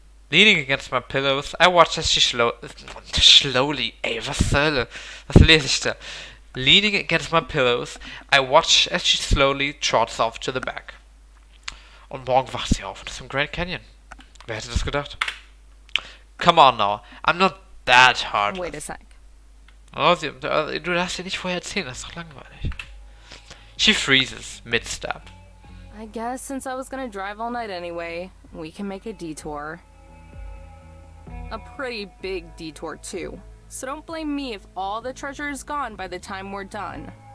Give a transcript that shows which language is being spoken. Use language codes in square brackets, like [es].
[en] Leaning against my pillows, I watch as she slowly... [de] Ey, was zur Hölle? Was lese ich da? [en] Leaning against my pillows, I watch as she slowly trots off to the back. [de] Und morgen wacht sie auf und ist im Grand Canyon. Wer hätte das gedacht? [en] Come on now, I'm not that hard. Wait a sec. [de] Oh, du darfst dir nicht vorher erzählen, das ist doch langweilig. [en] She freezes, mid-step. I guess since I was gonna drive all night anyway, we can make a detour. A pretty big detour, too. So don't blame me if all the treasure is gone by the time we're done.